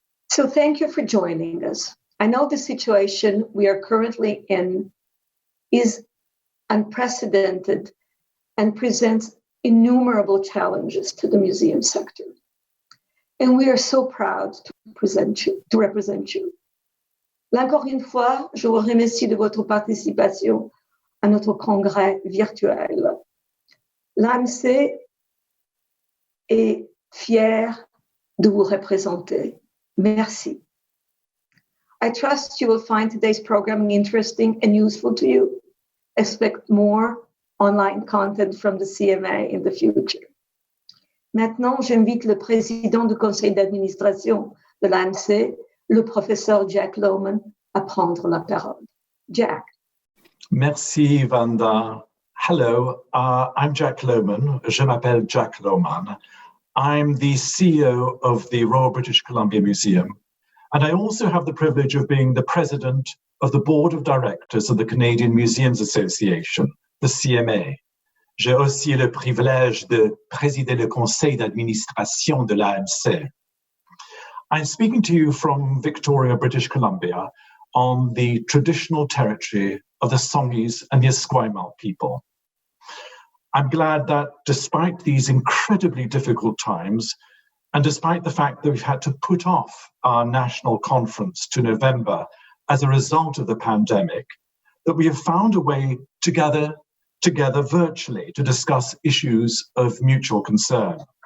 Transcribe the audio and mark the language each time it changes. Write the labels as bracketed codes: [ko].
[en] So thank you for joining us. I know the situation we are currently in is unprecedented and presents innumerable challenges to the museum sector. And we are so proud to represent you. [fr] Là encore une fois, je vous remercie de votre participation à notre congrès virtuel. L'AMC est fière de vous représenter. Merci. [en] I trust you will find today's programming interesting and useful to you. Expect more online content from the CMA in the future. [fr] Maintenant, j'invite le président du conseil d'administration de l'AMC, le professeur Jack Lohman, à prendre la parole. Jack. [en] Merci, Vanda. Hello, I'm Jack Lohman. [fr] Je m'appelle Jack Lohman. [en] I'm the CEO of the Royal British Columbia Museum, and I also have the privilege of being the president of the board of directors of the Canadian Museums Association, the CMA. [fr] J'ai aussi le privilège de présider le conseil d'administration de l'AMC. [en] I'm speaking to you from Victoria, British Columbia, on the traditional territory of the Songhees and the Esquimalt people. I'm glad that despite these incredibly difficult times, and despite the fact that we've had to put off our national conference to November as a result of the pandemic, that we have found a way to gather together virtually to discuss issues of mutual concern.